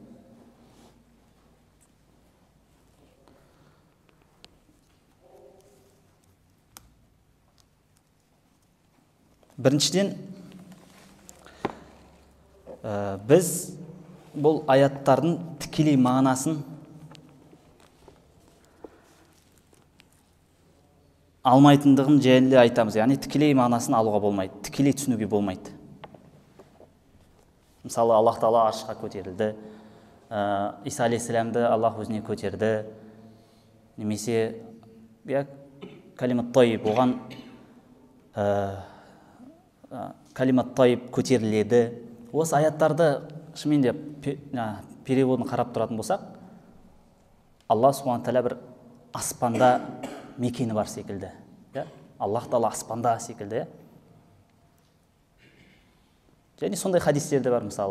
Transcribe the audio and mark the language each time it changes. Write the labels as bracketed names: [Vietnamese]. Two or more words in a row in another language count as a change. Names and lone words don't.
[Kazakh] Біріншіден, біз бұл аяттардың тікелей мағынасын алмайтындығын жөнінде айтамыз. Яғни тікелей мағынасын алуға болмайды, тікелей түсінуге болмайды. Мысалы, Аллах Тағала аршқа көтерілді, Иса алейхиссаламды Аллах өзіне көтерді, немесе [Arabic] كلمة طيبة, [Kazakh] оған [Arabic] كلمة طيبة [Kazakh] көтеріледі. Осы аяттарды шынымен де переводын қарап тұратын болсақ, Аллах субхана тағала бір аспанда мекені бар секілді. Аллах Тағала аспанда секілді. Және сондай хадистерде бар мысалы.